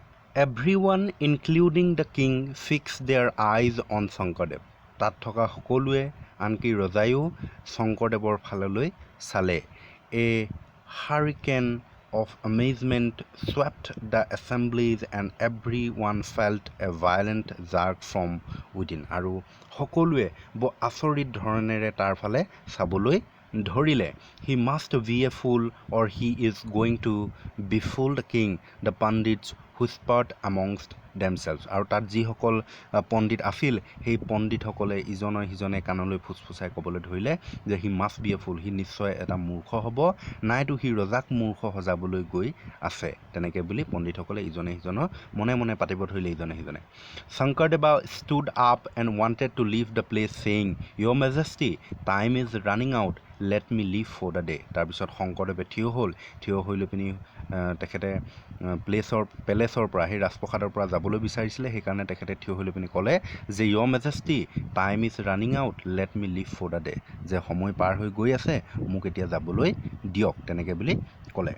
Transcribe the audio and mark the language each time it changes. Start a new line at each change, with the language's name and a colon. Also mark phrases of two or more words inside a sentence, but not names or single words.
English: Everyone, including the king, fixed their eyes on Shankardev.
Assamese: তাত থকা সকলোৱে আনকি ৰজায়ো শংকৰদেৱৰ ফাললৈ চালে.
English: A hurricane of amazement swept the assemblies and everyone felt a violent jerk from within.
Assamese: আৰু সকলোৱে বৰ আচৰিত ধৰণেৰে তাৰ ফালে চাবলৈ ধৰিলে.
English: He must be a fool or he is going to befool the king, the pandits whispered amongst themselves.
Assamese: আৰু তাত যিসকল পণ্ডিত আছিল সেই পণ্ডিতসকলে ইজনে সিজনে কাণলৈ ফুচফুচাই ক'বলৈ ধৰিলে যে
English: he must be a fool,
Assamese: সি নিশ্চয় এটা মূৰ্খ হ'ব, নাইতো সি ৰজাক মূৰ্খ সজাবলৈ গৈ আছে, তেনেকৈ বুলি পণ্ডিতসকলে ইজনে সিজনৰ মনে মনে পাতিব ধৰিলে ইজনে সিজনে.
English: Shankardeva stood up and wanted to leave the place saying, Your Majesty, time is running out, let me leave for the day.
Assamese: তাৰপিছত শংকৰদেৱে থিয় হৈ লৈ পিনি তেখেতে পেলেচৰ পৰা সেই ৰাজপ্ৰসাদৰ পৰা যাবলৈ বিচাৰিছিলে. সেইকাৰণে তেখেতে থিয় হৈ লৈ পিনি ক'লে যে
English: your majesty time is running out, let me leave for the day,
Assamese: যে সময় পাৰ হৈ গৈ আছে, মোক এতিয়া যাবলৈ দিয়ক, তেনেকৈ বুলি ক'লে.